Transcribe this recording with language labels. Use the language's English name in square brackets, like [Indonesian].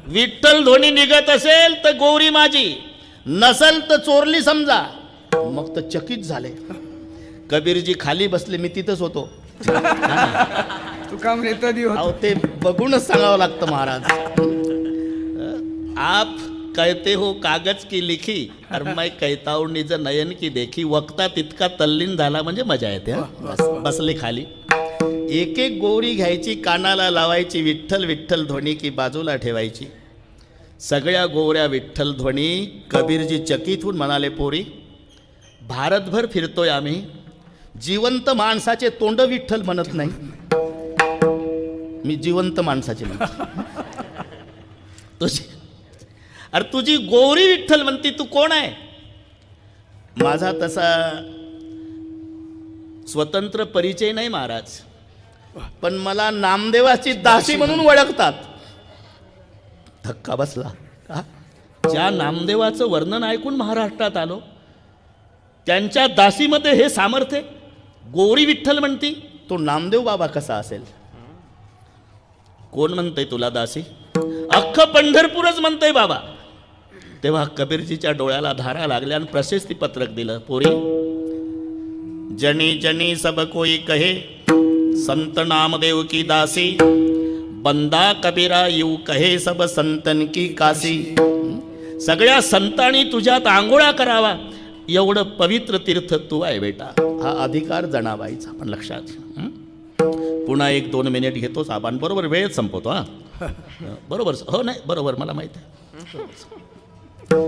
[Marathi] विठ्ठल ध्वनी निघत असेल तर गोवरी माझी, नसल तर चोरली समजा. मग तर चकित झाले. कबीरजी खाली बसले, मी तिथंच होतो. तू काम नेता दी अहो ते बघूनच सांगावं लागतं महाराज. [Hindi] आप कहते हो कागज की लिखी और मैं कहता हूँ निज नयन की देखी. [Marathi] वक्ता तितका तल्लीन झाला म्हणजे मजा येते. बसले खाली. एक एक गोवरी घ्यायची, कानाला लावायची, विठ्ठल विठ्ठल ध्वनी की बाजूला ठेवायची. सगळ्या गोवऱ्या विठ्ठल ध्वनी. कबीरजी चकित होऊन म्हणाले पोरी, भारतभर फिरतोय आम्ही, जिवंत माणसाचे तोंड विठ्ठल म्हणत नाही. मी जिवंत माणसाचे म्हणतो. अरे तुझी गोवरी विठ्ठल म्हणती, तू कोण आहे? माझा तसा स्वतंत्र परिचय नाही महाराज, पण मला नामदेवाची दासी म्हणून ओळखतात. धक्का बसला. ज्या नामदेवाचं वर्णन ऐकून महाराष्ट्रात आलो, त्यांच्या दासीमध्ये हे सामर्थ्य. गोवरी विठ्ठल म्हणती, तो नामदेव बाबा कसा असेल? कोण म्हणतंय तुला दासी? अख्खं पंढरपूरच म्हणतंय बाबा. तेव्हा कबीरजीच्या डोळ्याला धारा लागल्या आणि प्रशस्ती पत्रक दिलं. [Hindi] पोरी, जनी जनी सब कोई कहे संत नामदेव की दासी. बंदा कबीरा यू कहे सब संतन की काशी. [Marathi] सगळ्या संतांनी तुझ्यात आंघोळा करावा एवढं पवित्र तीर्थ तू आहे बेटा. हा अधिकार जनाबाईचा पण लक्षात. पुन्हा 1-2 मिनिट घेतोच आपण, बरोबर वेळेत संपवतो. हा बरोबर. हो नाही बरोबर, मला माहित आहे.